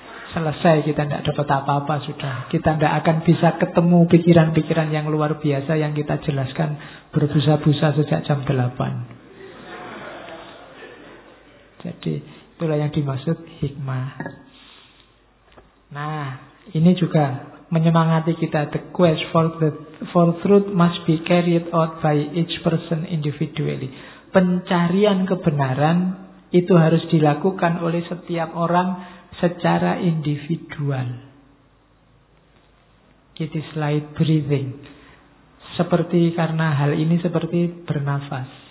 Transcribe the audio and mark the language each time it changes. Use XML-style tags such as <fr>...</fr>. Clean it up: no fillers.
<id>Selesai, kita tidak dapat apa-apa sudah. Kita tidak akan bisa ketemu pikiran-pikiran yang luar biasa yang kita jelaskan berbusa-busa sejak jam 8. Jadi itulah yang dimaksud hikmah. Nah, ini juga menyemangati kita.</id> <en>The quest for truth must be carried out by each person individually.</en> <id>Pencarian kebenaran itu harus dilakukan oleh setiap orang secara individual.</id> <en>It is like breathing.</en> <id>Seperti, karena hal ini seperti bernafas.</id>